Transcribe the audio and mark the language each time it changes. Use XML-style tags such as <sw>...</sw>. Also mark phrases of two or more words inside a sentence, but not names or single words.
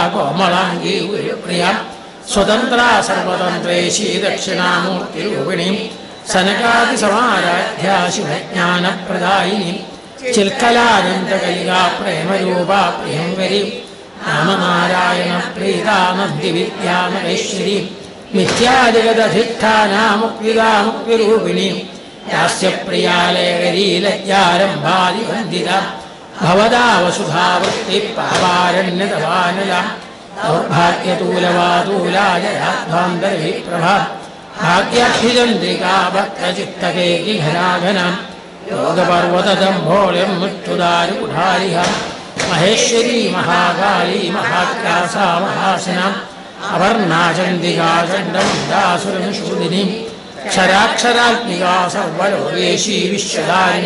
<sa>കോമളാംഗീ ഗുരുപ്രിയാ സ്വതന്ത്രാ സർവതന്ത്രേശീ ദക്ഷിണാമൂർത്തിരൂപിണീം സനകാദിസമാരാധ്യാ ശിവജ്ഞാനപ്രദായിനീം ചിൽക്കലാനന്ദകലികാ പ്രേമരൂപാ പ്രിയങ്കരീം രാമനാരായണ പ്രീതാ നന്ദിവിദ്യാമഹേശ്വരീം മിഥ്യാജഗദധിഷ്ഠാനാ മുക്തിദാ മുക്തിരൂപിണീം യാസ്യപ്രിയാലേഖരീ ലജ്ജാരംഭാദിവന്ദിതാ ഭവദാ വസുധാവൃത്തി പാവാരണ്യതവാനലാം दौर्भाग्यतूलवातूलाजयाध्वान्तरविप्रभा भाग्याभिचन्द्रिका भक्तचित्तकेकिघराघनां योगपर्वतदम्भोलिं मृत्युदारुकुठारिह महेश्वरी महाकाली महाक्रासा महासनाम् अवर्णा चण्डिका चण्डमुण्डासुरनिषूदिनीं क्षराक्षरात्मिका सर्वलोकेशी विश्वधारिणी</sa>